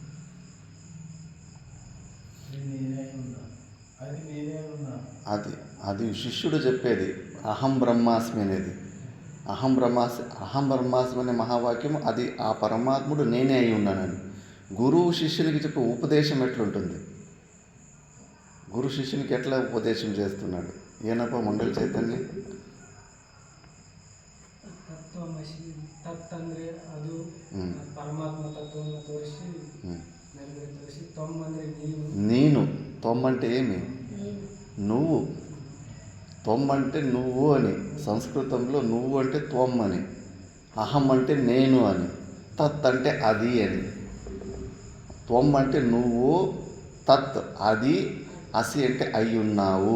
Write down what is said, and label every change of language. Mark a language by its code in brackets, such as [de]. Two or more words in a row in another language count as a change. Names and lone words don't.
[te] అది శిష్యుడు చెప్పేది [sa] అహం బ్రహ్మాస్మి [te] అనేది. [sa] అహం బ్రహ్మాస్మి [te] అనే మహావాక్యం, అది ఆ పరమాత్ముడు నేనే అయి ఉన్నానని. గురువు శిష్యునికి చెప్పే ఉపదేశం ఎట్లుంటుంది? గురు శిష్యునికి ఎట్లా ఉపదేశం చేస్తున్నాడు? [kn] ಏನಪ್ಪ ಮಂಡಲ ಚೈತನ್ಯ? ತತ್ವಮಸಿ, ತತ್ ಅಂದರೆ ಅದು ಪರಮಾತ್ಮ ತತ್ವವನ್ನು ತೋರಿಸಿ ನಮಗೆ ತೋರಿಸಿ. ತ್ವಮ್ ಅಂದರೆ [te] ನೀನು. ತ್ವಮ್ అంటే ఏమి? నువ్వు. త్వం అంటే నువ్వు అని. సంస్కృతంలో నువ్వు అంటే త్వం అని, అహం అంటే నేను అని, తత్ అంటే అది అని. త్వం అంటే నువ్వు, తత్ అది, అసి అంటే అయి ఉన్నావు.